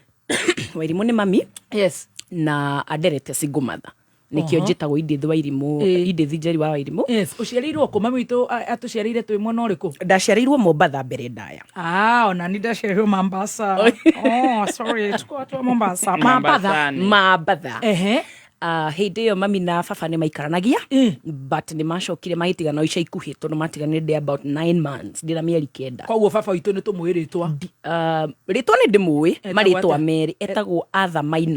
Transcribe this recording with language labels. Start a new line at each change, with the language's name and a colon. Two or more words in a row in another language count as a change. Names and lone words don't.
Kikuyu: Wairimũ nĩ mami.
English: Yes.
Kikuyu: Na anderete
English: single mother.
Kikuyu: Nikio njĩtagwo Idithi Wairimũ, Idithi Jerry wa Wairimũ. Yes, uciarĩirwo kũ mami witũ atuciarĩire twĩ mwena ũrĩkũ? Ndaciarĩirwo Mombatha mbere ndaya. Ona ni ndaciarĩirwo Mombasa.
English: Sorry,
Swahili: tuko watu wa Mombasa.
Kikuyu: Mombatha. Hĩndĩ ĩyo mami na baba nĩ maikaranagia, but nĩ macokire magĩtigana ica ikuhĩ tondũ matiganire
English: about 9 months,
Kikuyu: ndĩna mĩeri 9. Koguo baba witũ nĩ tũmũĩ rĩtwa. Rĩtwa nĩ ndĩmũĩ, marĩtwa merĩ, etagwo Arthur Maina.